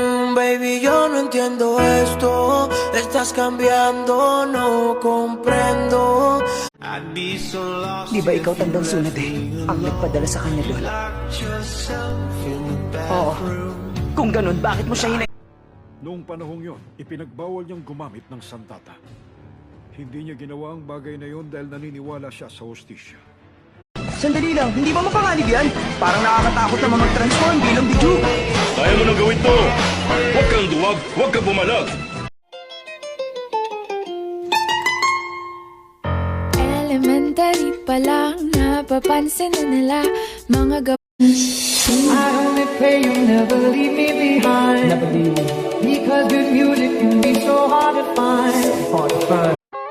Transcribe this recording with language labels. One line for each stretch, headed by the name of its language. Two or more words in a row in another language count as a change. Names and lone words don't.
Spanish: Baby, yo no entiendo esto. Estás cambiando, no comprendo.
Filipino: Di ba ikaw tandang sunod ang nagpadala sa kanya doon? Oo. Kung ganun, bakit mo siya Noong panahong yon, ipinagbawal niyang gumamit ng sandata. Hindi niya ginawa ang bagay na yon dahil naniniwala siya sa hostisya. Sandali lang, hindi ba mapanganib yan? Parang nakakatakot naman mag-transform bilang biju. Kaya mo nang gawin to! Huwag kang duwag, huwag kang bumalag! Elementary pa lang, napapansin na nila mga
English: I only pray you'll never leave me behind. Never leave me. Because good music can be so hard to find.